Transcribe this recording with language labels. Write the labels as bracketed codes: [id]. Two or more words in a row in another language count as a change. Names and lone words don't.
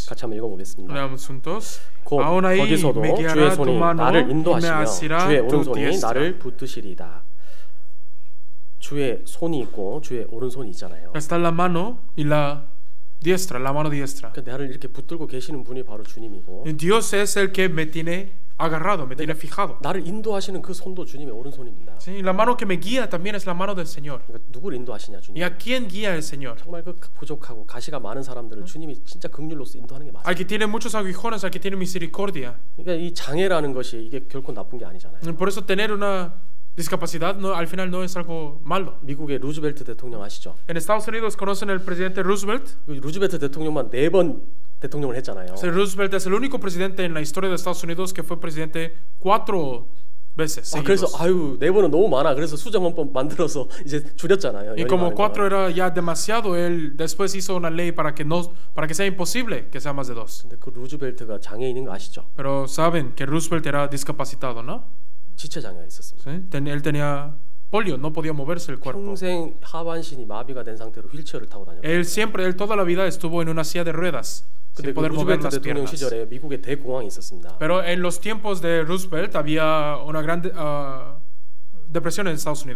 [ko] 같이 한번 읽어보겠습니다. [es] Leamos juntos. [ko] 곧 [es] Aún ahí [ko] 거기서도 [es] me [ko] 주의 [es] guiará tu [ko] 손이 [es] mano [ko] 나를 [es] y me [ko] 인도하시며 [es] asirá [ko] 주의 [es] tu [ko] 오른손이 [es] diestra. [ko] 나를 붙드시리다. 주의 손이 있고 주의 오른손이 있잖아요. [es] Está la mano y la diestra, la mano diestra. [ko] 그러니까 나를 이렇게 붙들고 계시는 분이 바로 주님이고 [es] Dios es el que me tiene agarrado, me tiene fijado. [ko] 나를 인도하시는 그 손도 주님의 오른손입니다. [es] Sí, la mano que me guía también es la mano del Señor. [ko] 그러니까 누구를 인도하시냐 주님. [es] ¿Y a quién guía el Señor? [ko] 정말 그 부족하고 가시가 많은 사람들을 주님이 진짜 긍휼로서 인도하는 게 맞아요. [es] Al que tiene muchos aguijones, al que tiene misericordia. [ko] 그러니까 이 장애라는 것이 이게 결코 나쁜 게 아니잖아요. [es] Por eso tener una discapacidad no, al final no es algo malo. [ko] 미국의 루즈벨트 대통령 아시죠? [es] En Estados Unidos conocen el presidente Roosevelt. [ko] 그 루즈벨트 대통령만 4번 대통령을 했잖아요. [es] Roosevelt es el único presidente en la historia de Estados Unidos que fue presidente 4 veces [ko] 그래서 [es] seguidos. [ko] 아유 4번은 너무 많아. 그래서 수정헌법 만들어서 이제 줄였잖아요. [es] Y como 4 era ya demasiado, él después hizo una ley para que sea imposible que sea más de 2. [ko] 근데 그 루즈벨트가 장애인인 거 아시죠? [es] Pero saben que Roosevelt era discapacitado, ¿no? [ko] 지체 장애가 있었습니다. [es] ¿Sí? Él tenía polio, no podía moverse el cuerpo. [ko] 평생 하반신이 마비가 된 상태로 휠체어를 타고 다녔어요. [es] Él toda la vida estuvo en una silla de ruedas [ko] 근데 [es] sin [ko] 그 [es] poder mover [ko] 루즈벨트 [es] las [ko] 대통령 [es] piernas. [ko] 시절에 미국에 대공황이 있었습니다. [es] Pero en los tiempos de Roosevelt había una gran depresión en Estados Unidos.